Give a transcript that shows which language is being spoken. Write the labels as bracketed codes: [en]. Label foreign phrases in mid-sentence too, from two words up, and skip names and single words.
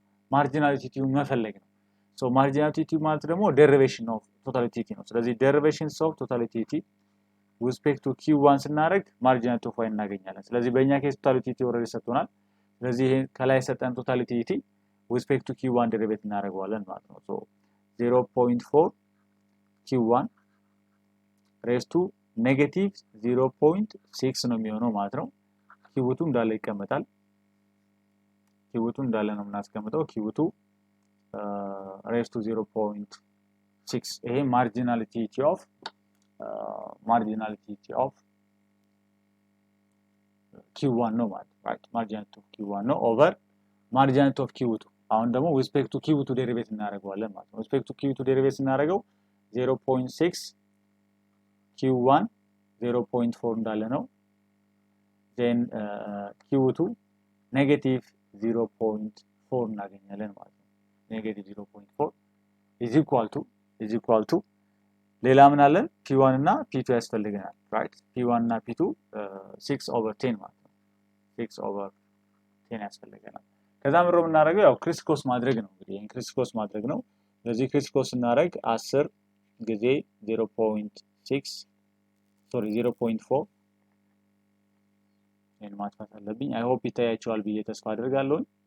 [en] marginal utility [am] መፈለግ ነው። [en] so marginal utility [am] ማለት ደግሞ [en] derivation of total utility [am] ነው። ስለዚህ [en] derivation of total utility with respect to Q1 [am] ስናደርግ [en] marginal of Y [am] እናገኛለን። ስለዚህ በእኛ ኬስ [en] total utility already [am] ሰጥቶናል። ስለዚህ ይሄ ከላይ ሰጠን [en] total utility with respect to Q1 derive [am] እናደርገዋለን ማለት ነው። [en] so 0.4 Q1 raised to negative 0.6 [am] ነው የሚሆነው ማለት ነው። Q2 እንዳለ ይቀመጣል። Q2 እንዳለ ነው የምናስቀምጠው። [en] Q2 raised to 0.6 [am] ይሄ [en] marginality of [am] Q1 ነው ማለት ነው። [en] right marginality of Q1 [am] ነው [en] over marginality of [am] Q2። አሁን ደግሞ [en] with respect to Q2 derive [am] እናደርገዋለን ማለት ነው። [en] with respect to Q2 derive [am] ስናደርገው 0.6 Q1 0.4 እንዳለ ነው። [en] then Q2 negative 0.4 [am] እናገኛለን ማለት ነው። [en] negative 0.4 is equal to [am] ሌላ ምን አለን? P1 እና P2 ያስፈልገናል። ራይት P1 እና P2 6 over 10 ማለት ነው። 6 over 10 ያስፈልገናል። ከዛ ምንድነው የምናደርገው? ያው [en] criss cross [am] ማድረግ ነው። እንግዲህ ይሄን [en] criss cross [am] ማድረግ ነው። ስለዚህ [en] criss cross [am] እናደርግ 10 ጊዜ 0.4 ይሄን ማጥፋት አለብኝ። [en] I hope [am] ይታያቸዋል ብዬ ተስፋ አደርጋለሁ።